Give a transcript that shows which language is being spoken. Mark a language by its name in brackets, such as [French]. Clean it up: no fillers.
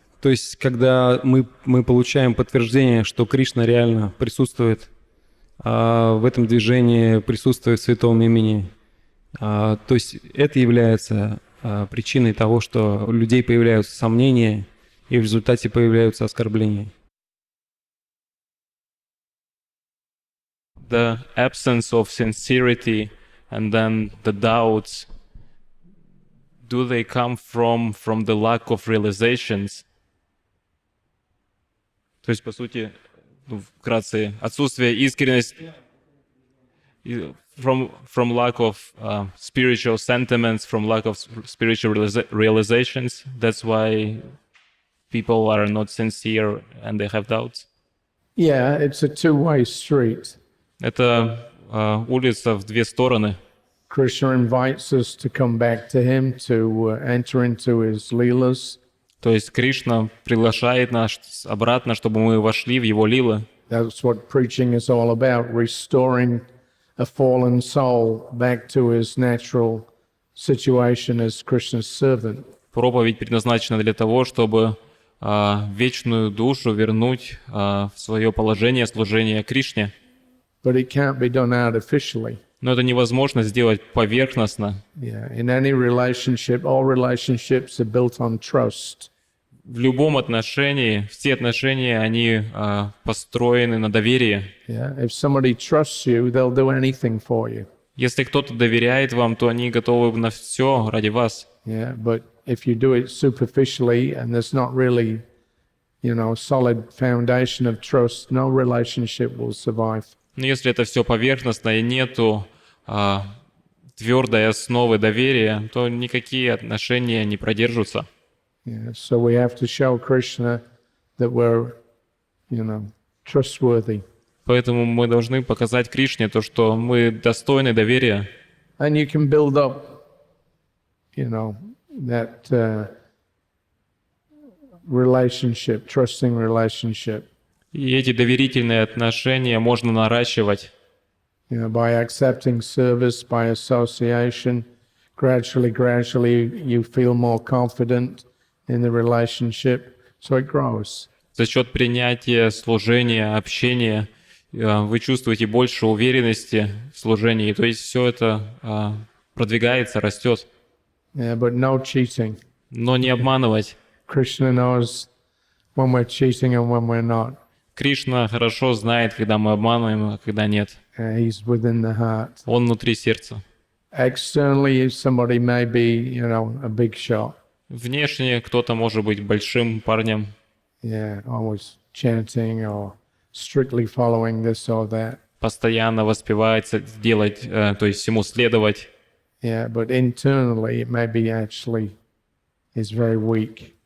[Russian] То есть, когда мы получаем подтверждение, что Кришна реально присутствует в этом движении, присутствует в святом имени, то есть это является причиной того, что у людей появляются сомнения и в результате появляются оскорбления. [English] The absence of sincerity and then the doubts, do they come from the lack of realizations? [Russian] То есть, по сути, вкратце, отсутствие искренности, [English] from lack of spiritual sentiments, from lack of spiritual realizations. That's why people are not sincere and they have doubts. Yeah, it's a two-way street. [Russian] Это улица в две стороны. [English] Krishna invites us to come back to him, to enter into his leelas. [Russian] То есть Кришна приглашает нас обратно, чтобы мы вошли в его лилы. [English] That's what preaching is all about, restoring a fallen soul back to his natural situation as Krishna's servant. [Russian] Проповедь предназначена для того, чтобы вечную душу вернуть в свое положение служения Кришне. [English] But it can't be done artificially. [Russian] Но это невозможно сделать поверхностно. [English] Yeah, in any relationship, all relationships are built on trust. [Russian] В любом отношении, все отношения, они построены на доверии. [English] Yeah, if somebody trusts you, they'll do anything for you. [Russian] Если кто-то доверяет вам, то они готовы на все ради вас. [English] Yeah, but if you do it superficially and there's not really, solid foundation of trust, no relationship will survive. [Russian] Но если это все поверхностно и нету твердой основы доверия, то никакие отношения не продержатся. [English] Yeah, so we have to show Krishna that we're, trustworthy. [Russian] Поэтому мы должны показать Кришне то, что мы достойны доверия. [English] And you can build up, that relationship, trusting relationship. [Russian] И эти доверительные отношения можно наращивать. [English] By accepting service, by association, gradually you feel more confident in the relationship, so it grows. [Russian] За счет принятия, служения, общения вы чувствуете больше уверенности в служении. То есть все это продвигается, растет. [English] Yeah, but no cheating. [Russian] Но не обманывать. [English] Krishna knows when we're cheating and when we're not. [Russian] Кришна хорошо знает, когда мы обманываем, а когда нет. [English] He's within the heart. [Russian] Он внутри сердца. [English] Externally, somebody may be, a big shot. [Russian] Внешне кто-то может быть большим парнем. [English] Yeah, always chanting or strictly following this or that. [Russian] Постоянно воспевать, делать, то есть всему следовать. [English] Yeah, but internally it may be actually is very weak.